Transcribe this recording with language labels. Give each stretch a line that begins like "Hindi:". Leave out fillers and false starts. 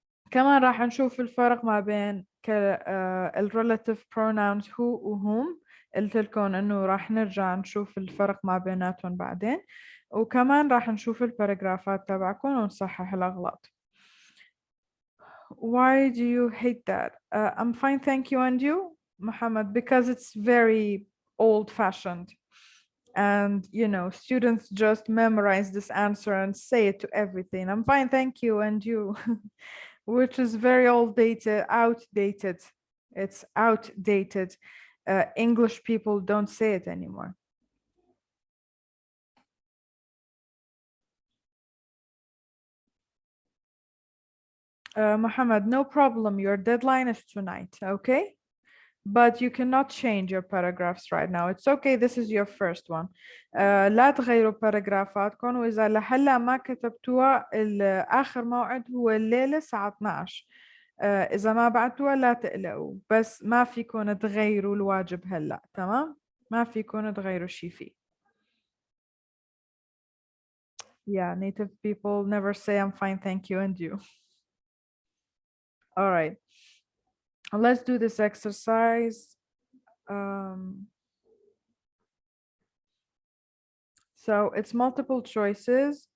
Arabic: كمان راح نشوف الفرق ما بين relative pronouns هو وهم قلت لكم انه راح نرجع نشوف الفرق ما بيناتهم بعدين وكمان راح نشوف الباراجرافات تبعكم ونصحح الأغلاط.
English: Why do you hate that? I'm fine, thank you. And you, Muhammad? Because it's very old-fashioned. And, you know, students just memorize this answer and say it to everything. I'm fine, thank you, and you, which is very outdated. It's outdated. English people don't say it anymore. Mohammed, no problem. Your deadline is tonight, okay? But you cannot change your paragraphs right now. It's okay. This is your first one.
Arabic: لا تغيروا باراجرافاتكم، وإذا لهلا ما كتبتوها آخر موعد هو الليلة الساعة 12. إذا ما بعتوها لا تقلقوا، بس ما فيكم تغيروا الواجب هلا، تمام؟ ما فيكم تغيروا شيء فيه.
English: Yeah, native people never say I'm fine, thank you, and you. All right. Let's do this exercise. So it's multiple choices.